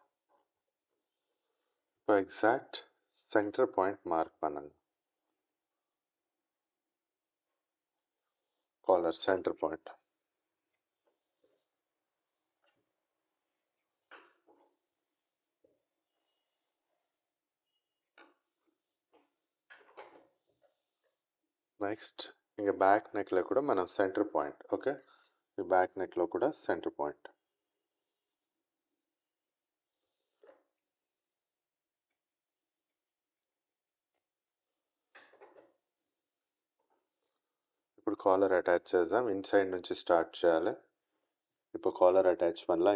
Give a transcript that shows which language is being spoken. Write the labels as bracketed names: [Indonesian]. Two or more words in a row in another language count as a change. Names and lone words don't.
[Tamil] இப்போ [English] exact center point mark [Tamil] பண்ணுங்க. [English] collar center point. [Telugu] నెక్స్ట్ ఇంకా [English] back neck [Telugu] కూడా మనం [English] center point. [Telugu] ఓకే, ఈ [English] back neck [Telugu] కూడా [English] center point. [Telugu] ఇప్పుడు [English] collar attach [Telugu] చేద్దాం. ఇన్సైడ్ నుంచి స్టార్ట్ చేయాలి. [Tamil] இப்போ [English] collar attach [Tamil] பண்ணலாம்.